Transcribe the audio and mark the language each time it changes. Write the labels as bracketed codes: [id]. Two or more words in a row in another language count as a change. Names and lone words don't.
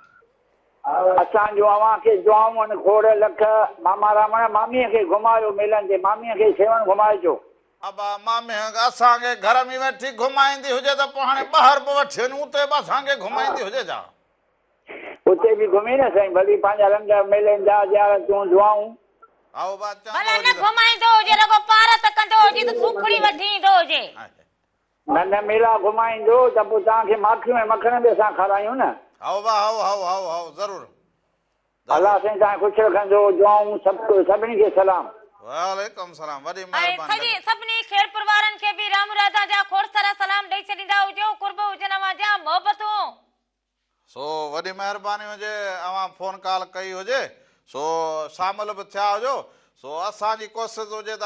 [sd] असांजो अव्हांखे दुआऊं आहिनि खोड़ लख मामा रामण मामीअ खे घुमायो मेलनि ते मामीअ खे सेवण घुमाइजो अबा मामे असांखे घर में वेठी घुमाईंदी हुजे त पोइ हाणे ॿाहिरि बि वठी वञूं उते बि असांखे घुमाईंदी हुजे जा उते बि घुमी न साईं भली पंहिंजा रंग मेलनि जा ज़ियारतूं दुआऊं आओ बा भला न घुमाईंदो हुजे रगो पार त कंदो हुजे त सूखड़ी वठी ईंदो हुजे न मेला घुमाईंदो त पोइ तव्हांखे माखियूं ऐं मखण बि असां खारायूं न आओ बा हाउ ज़रूरु अलाह साईं तव्हां ख़ुशि रखंदो दुआऊं सभिनी खे सलाम [ar] وعليكم السلام [sd] वॾी ऐं महिरबानी सभिनी खेर परिवारनि खे बि राम राधा जा खोड़ सारा सलाम ॾेई छॾींदा हुजो कुर्ब हुजनि अवां जा मोहबतूं सो वॾी महिरबानी हुजे अवां [en] phone call [sd] कई हुजे सो शामिल बि थिया हुजो सो असांजी कोशिशि हुजे त